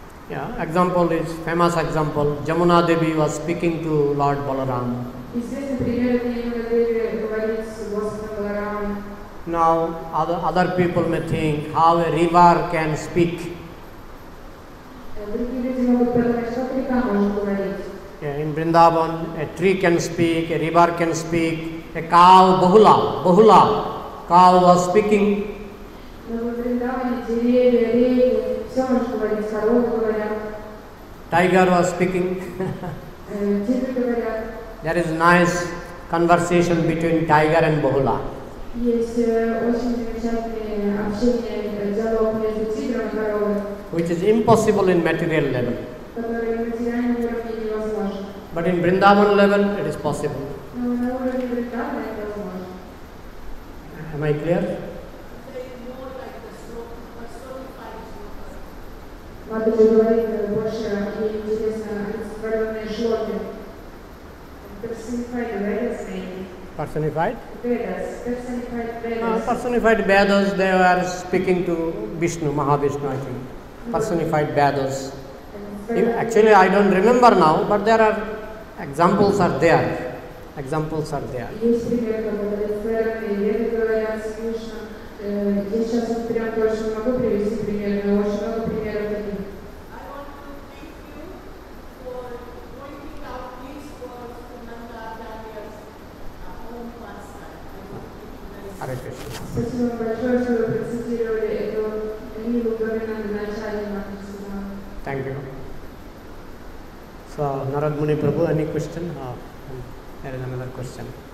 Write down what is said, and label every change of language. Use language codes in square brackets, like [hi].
[en] Yeah, example is famous example. Jamuna Devi was speaking to Lord Balaram. [ru] Известный пример это Ямуна Деви говорит с Господом Баларамой. [en] Now other people may think how a river can speak. [ru] Другие люди могут подумать, как река может говорить. [en] Yeah, in Vrindavan, a tree can speak, a river can speak, a cow, Bahula, cow was speaking [ru] Но во Вриндаване деревья, реки, все может говорить, коровы говорят, [en] Tiger was speaking. [ru] тигры говорят. [en] There is nice conversation between tiger and Bahula. [ru] Есть очень замечательное общение, диалог между тигром и коровой, [en] Which is impossible in material level. [ru] который на материальном уровне невозможен. [en] But in Vrindavan level, it is possible. [ru] Но на уровне Вриндавана это возможно. [en] Am I clear? They more like the personified sloka. [ru] Мадхуджи говорит больше, ей интересно олицетворенные шлоки. [en] Personified Vedas maybe. Personified? Vedas, personified Vedas. Personified Vedas, they were speaking to Vishnu, Mahavishnu, I think. Personified Vedas. Actually, I don't remember now, but there are examples are there. Examples are there. [ru] Есть пример, когда олицетворенные веды говорят с Кришной. Я сейчас вот прям точно не могу привести пример, но очень много примеров таких. [en] I want to thank you for pointing out these words to Nandacharya's home pastime. Hare Krishna. [ru] Спасибо вам большое, что вы процитировали эту книгу Гавинанда Начали Махасудхана. [en] Thank you. So, Narad Muni Prabhu, any question? There is another question.